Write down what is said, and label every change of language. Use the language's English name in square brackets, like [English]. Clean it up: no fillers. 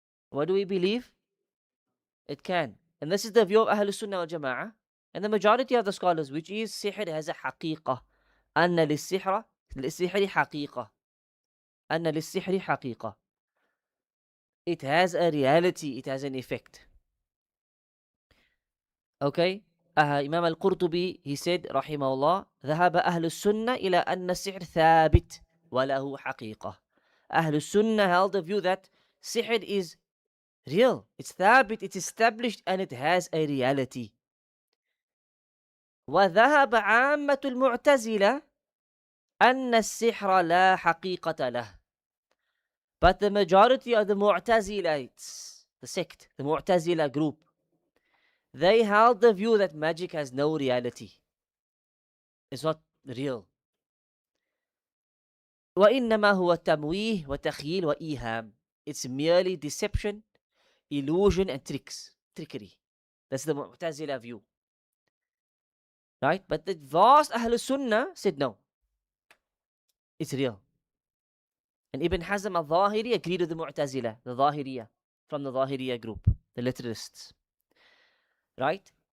[English] What do we believe? It can. And this is the view of Ahlul Sunnah wal Jama'ah and the majority of the scholars, which is sihr has a haqiqah. [Arabic] أن للسحر حقيقة. أن للسحر حقيقة. [English] It has a reality, it has an effect. Okay? Imam al-Qurtubi, he said, rahimahullah, [Arabic] ذهب أهل السنة إلى أن السحر ثابت وله حقيقة. [English] Ahlul Sunnah held the view that sihr is real, it's thabit, it's established, and it has a reality. [Arabic] وذهب عامة المعتزلة أن السحر لا حقيقة له. [English] But the majority of the Mu'tazilites, the sect, the Mu'tazila group, they held the view that magic has no reality. It's not real. [Arabic] وإنما هو تمويه وتخيل وإيهام. [English] It's merely deception, illusion, and trickery. That's the Mu'tazila view. Right? But the vast Ahlul Sunnah said no. It's real. And Ibn Hazm al-Zahiri agreed with the Mu'tazila, the Zahiriya, from the Zahiriya group, the literalists. Right?